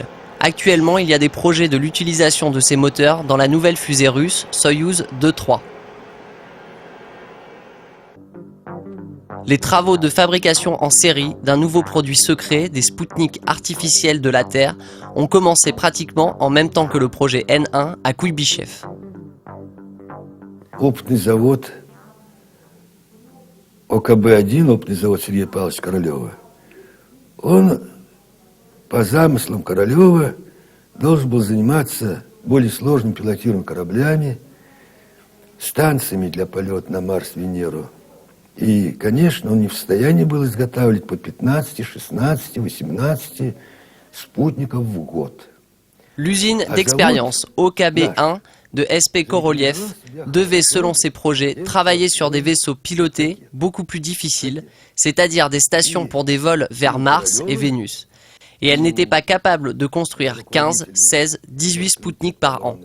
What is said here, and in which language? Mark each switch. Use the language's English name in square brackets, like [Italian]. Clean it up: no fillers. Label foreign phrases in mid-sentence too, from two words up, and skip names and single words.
[French] Actuellement, il y a des projets de l'utilisation de ces moteurs dans la nouvelle fusée russe Soyouz 2-3. Les travaux de fabrication en série d'un nouveau produit secret, des Spoutniks artificiels de la Terre, ont commencé pratiquement en même temps que le projet N1 à Kuybyshev. [Russian] Опытный завод ОКБ-1, опытный завод Сергея Павловича Королева, он по замыслам Королева должен был заниматься более сложными пилотируемыми кораблями, станциями для полета на Марс, Венеру. И, конечно, он не в состоянии был изготавливать по 15, 16, 18 спутников в год. [French] L'usine d'expérience OKB-1 de SP Korolev devait, selon ses projets, travailler sur des vaisseaux pilotés beaucoup plus difficiles, c'est-à-dire des stations pour des vols vers Mars et Vénus. Et elle n'était pas capable de construire 15, 16, 18 Spoutniks par an.